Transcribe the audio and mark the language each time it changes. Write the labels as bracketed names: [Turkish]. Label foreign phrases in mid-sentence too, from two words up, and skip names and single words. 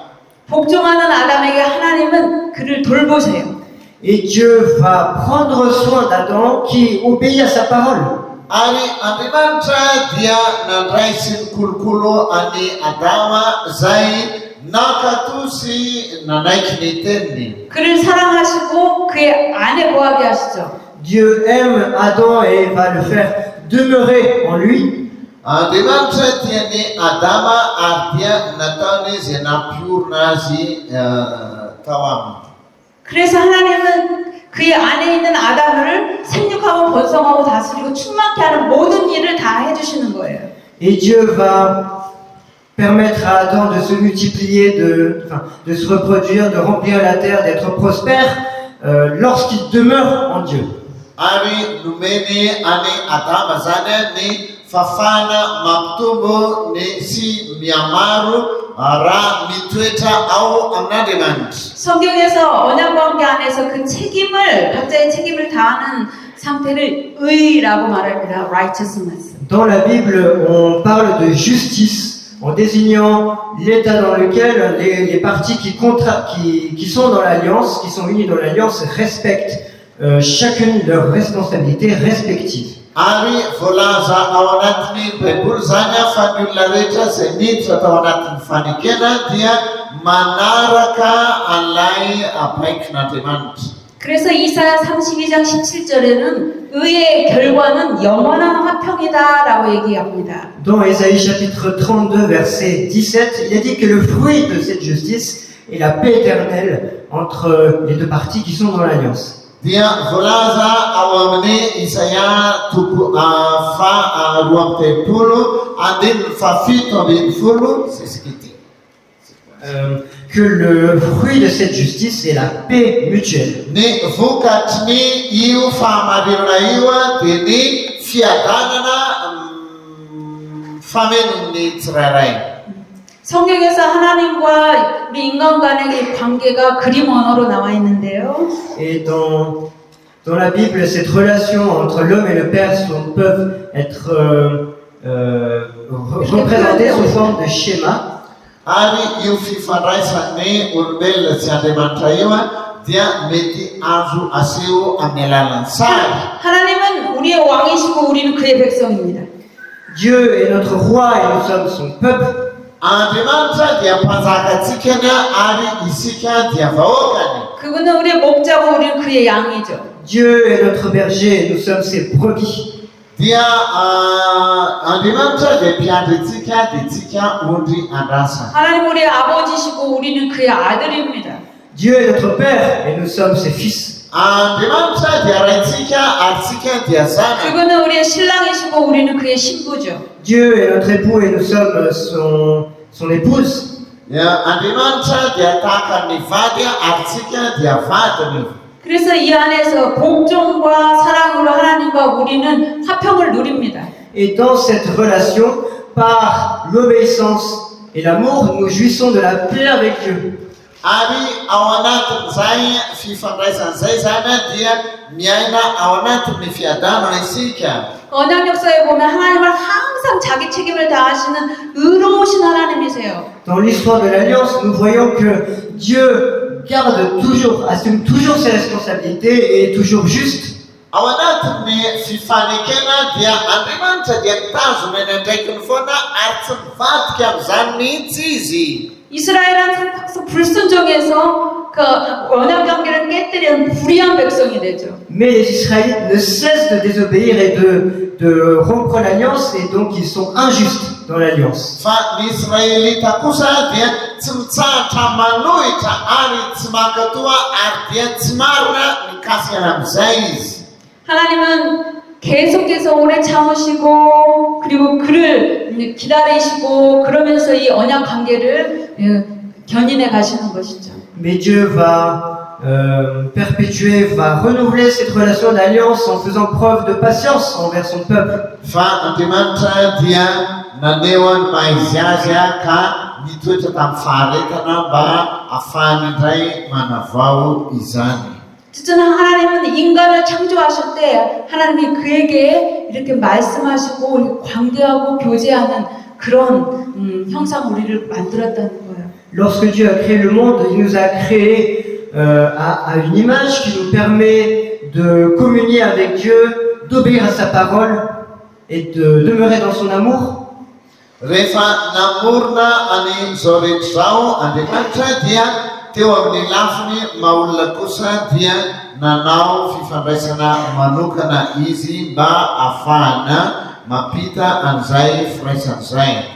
[Korean] 복종하는 아담에게 하나님은 그를 돌보세요. [French] Et Dieu va prendre soin d'Adam qui obéit à sa parole. [Malagasy] Ary Andriamanitra dia nandray sy nikolokolo any Adama zay nakato sy nanaiky ny teniny. [Korean] 그를 사랑하시고 그의 안에 거하게 하시죠. [French] Dieu aime Adam et va le faire demeurer en lui. [Malagasy] Andriamanitra dia ny Adama ary dia nataony izay nampiorona azy tao aminy. [Korean] 그래서 하나님은 그의 안에 있는 아담을 생육하고 번성하고 다스리고 충만케 하는 모든 일을 다 해주시는 거예요. [French] Et Dieu va permettre à Adam de se multiplier, de se reproduire, de remplir la terre, d'être prospère lorsqu'il demeure en Dieu. [Malagasy] Ary nomeny any Adama zany ny fafana mampitombo ny sy miamaro raha mitoetra ao amin'Andriamanitra. [Korean] 성경에서 언약관계 안에서 그 책임을 각자의 책임을 다하는 상태를 의라고 말합니다. righteousness. [French] Dans la Bible, on parle de justice en désignant l'état dans lequel les parties qui sont dans l'alliance, qui sont unies dans l'alliance, respectent chacune leurs responsabilités respectives. [Malagasy] Ary voalaza ao anatin'ny Baiboly zany fa ny olona rehetra izay miditra tao anatin'ny fanekena dia manaraka an'ilay apaikin'Andriamanitra. [Korean] 그래서 이사야 32장 17절에는 의의 결과는 영원한 화평이다라고 얘기합니다. [French] Dans Ésaïe chapitre 32 verset 17, il est dit que le fruit de cette justice est la paix éternelle entre les deux parties qui sont dans l'alliance. [Malagasy] Dia voalaza ao amin'ny Isaia fa roa amby telopolo andininy fafito ambin'ny folo [French] Que le fruit de cette justice est la paix mutuelle. [Malagasy] ny vokatry ny io fahamarinana io dia ny fiadanana famenon'ny tsirairay. [Korean] 성경에서 하나님과 우리 인간 간의 관계가 그림 언어로 나와 있는데요. [French] Et dans la Bible, cette relation entre l'homme et le Père peuvent être représentées sous forme de schéma. [Malagasy] Ary io fifandraisan'ny olombelona sy Andriamanitra io dia mety azo aseho amin'ny alalan'ny sary. [Korean] 하나님은 우리의 왕이시고 우리는 그의 백성입니다. [French] Dieu est notre roi et nous sommes son peuple. [Malagasy] Andriamanitra dia mpanjakantsika ary isika dia vahoakany. [Korean] 그분은 우리의 목자고 우리는 그의 양이죠. [French] Dieu est notre berger et nous sommes ses brebis. [Malagasy] Dia Andriamanitra dia mpiandrintsika dia tsika ondry andrasany. [Korean] 하나님 우리의 아버지시고 우리는 그의 아들입니다. [French] Dieu est notre père et nous sommes ses fils. [Malagasy] Andriamanitra dia raitsika ary tsika dia zanany. [Korean] 그분은 우리의 신랑이시고 우리는 그의 신부죠. [French] Dieu est notre époux et nous sommes son épouse. [Malagasy] Andriamanitra dia tahaka ny vady ary tsika dia vadiny. [Korean] 그래서 이 안에서 복종과 사랑으로 하나님과 우리는 화평을 누립니다. [French] Et dans cette relation, par l'obéissance et l'amour, nous jouissons de la paix avec Dieu. [Malagasy] Ary ao anatin'izay fifandraisan'izay zany dia miaina ao anatin'ny fiadanana isika. [Korean] 언약 역사에 보면 하나님은 항상 자기 책임을 다하시는 의로우신 하나님이세요. [French] Dans l'histoire de l'Alliance, nous voyons que Dieu assume toujours ses responsabilités et est toujours juste. [Malagasy] Ao anatin'ny fifanekena dia Andriamanitra dia mitazona eny andraikiny foana ary tsy mivadika amin'izany mihitsy izy. [Korean] 이스라엘은 불순종해서 그 언약 관계를 깨뜨리는 불의한 백성이 되죠. [French] Mais les Israélites ne cessent de désobéir et de rompre l'alliance et donc ils sont injustes. dans l'Alliance. [Malagasy] Fa ny Israelita kosa dia tsy mitsahatra manohitra ary tsy mankatoa ary dia tsy marina mikasika amin'izay izy. [Korean] 하나님은 계속해서 오래 참으시고 그리고 그를 기다리시고 그러면서 이 언약 관계를 견인해 가시는 것이죠. [French] Mais Dieu va perpétuer, va renouveler cette relation d'alliance en faisant preuve de patience envers son peuple. [Malagasy] Fa Andriamanitra dia nanehoany maizy azy ka nitoetra tamin'ny faharetana mba ahafahany indray manavao izany. [Korean] 진짜 하나님은 인간을 창조하실 때 하나님이 그에게 이렇게 말씀하시고 관계하고 교제하는 그런 형상 우리를 만들었다는 거예요. [French] Lorsque Dieu a créé le monde, il nous a créés à une image qui nous permet de communier avec Dieu, d'obéir à sa parole et de demeurer dans son amour. [Malagasy] Rehefa namorona any zao rehetra zao Andriamanitra dia teo amin'ny lafiny maha-olona kosa dia nanao fifandraisana manokana izy mba ahafahana mampita an'izay firaisan'izay.